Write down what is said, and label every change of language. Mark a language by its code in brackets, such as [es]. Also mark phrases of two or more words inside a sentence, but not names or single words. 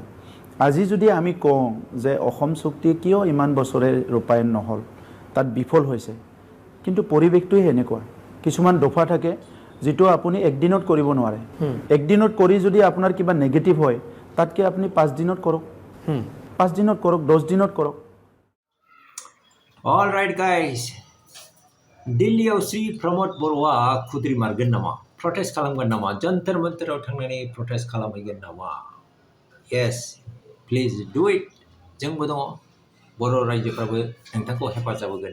[as] আজি যদি আমি কওঁ যে অসম চুক্তি কিয় ইমান বছৰে ৰূপায়ণ নহ'ল, তাত বিফল হৈছে, কিন্তু পৰিৱেশটোৱে এনেকুৱা। কিছুমান দফা থাকে যিটো আপুনি একদিনত কৰিব নোৱাৰে। একদিনত কৰি যদি আপোনাৰ কিবা নেগেটিভ হয়, তাতকৈ আপুনি 5 দিনত কৰক, 5 দিনত কৰক, 10 দিনত কৰক। [en] alright guys, [brx] दिल्लीयाव श्री प्रमोद बर'आ खुद्रि मारगोन नामा? प्रटेस्ट खालामगोन नामा? जन्तर मन्तराव थांनानै प्रटेस्ट खालामहैगोन नामा? [en] Yes, please do it. [brx] जोंबो दङ, बर' रायजोफ्राबो नोंथांखौ हेफाजाब होगोन।